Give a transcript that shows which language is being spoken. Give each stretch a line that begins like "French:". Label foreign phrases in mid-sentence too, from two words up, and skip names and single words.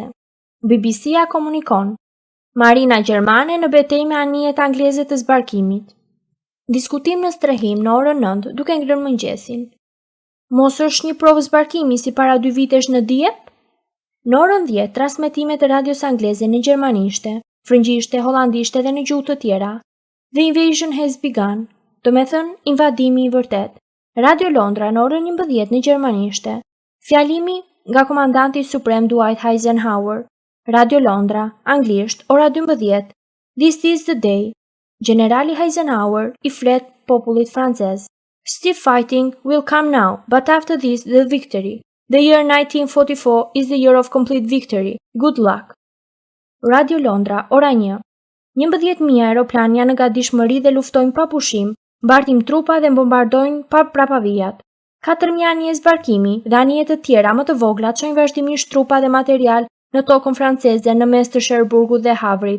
Albanian: BBC-a komunikon: Marina gjermane në betejë me anijet angleze të zbarkimit. Diskutim në strehim në orën 9, duke ngrënë mëngjesin. Mos është një provë zbarkimi si para 2 vitesh në Dieppe? Në orën 10, transmetimet e radios angleze në gjermanishte, frëngjishte, hollandishte dhe në gjuhë të tjera.
English: The invasion has begun,
Albanian: do me thënë invadimi i vërtet. Radio Londra në orën 11 në gjermanishte. Fjalimi nga komandanti suprem Dwight Eisenhower. Radio Londra, anglisht, ora 12.
English: This is the day.
Albanian: Generali Eisenhower i flet popullit francez.
English: Stiff fighting will come now, but after this the victory. The year 1944 is the year of complete victory. Good luck.
Albanian: Radio Londra, ora 1. 11.000 aeroplan janë në gatishmëri dhe luftojnë pa pushim, mbartim trupa dhe bombardojnë pa prapavijat. 4.000 anije zbarkimi dhe anije të tjera më të vogla çojnë vazhdimisht trupa dhe material në tokën franceze në mes të Cherbourgut dhe Havrit.